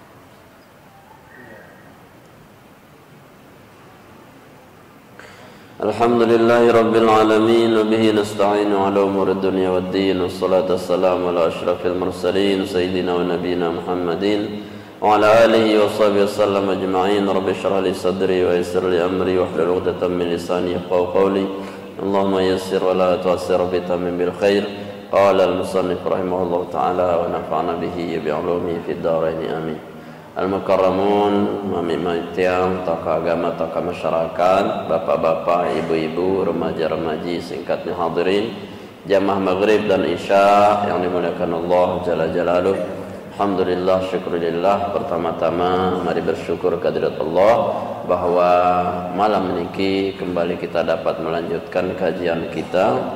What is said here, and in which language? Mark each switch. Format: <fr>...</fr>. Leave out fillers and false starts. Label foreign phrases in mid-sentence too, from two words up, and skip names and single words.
<ar>الحمد لله رب العالمين وبه نستعين على أمور الدنيا والدين والصلاة والسلام على أشرف المرسلين سيدنا ونبينا محمد وعلى آله وصحبه وسلم أجمعين. رب اشرح لي صدري ويسر لي أمري واحلل عقدة من لساني يفقهوا قولي. اللهم يسر ولا تعسر وتمم بالخير. قال المصنف رحمه الله تعالى ونفعنا به بعلومه في الدارين آمين.</ar> <id>Al-Mukarramun, mami-mami tiang, tokoh agama, tokoh masyarakat, bapak-bapak, ibu-ibu, remaja-remaji, singkatnya hadirin, jamaah maghrib dan isya yang dimuliakan Allah</id> <ar>جل جلاله. الحمد لله، شكر لله.</ar> <id>Pertama-tama mari bersyukur kehadirat Allah bahwa malam ini kembali kita dapat melanjutkan kajian kita.</id>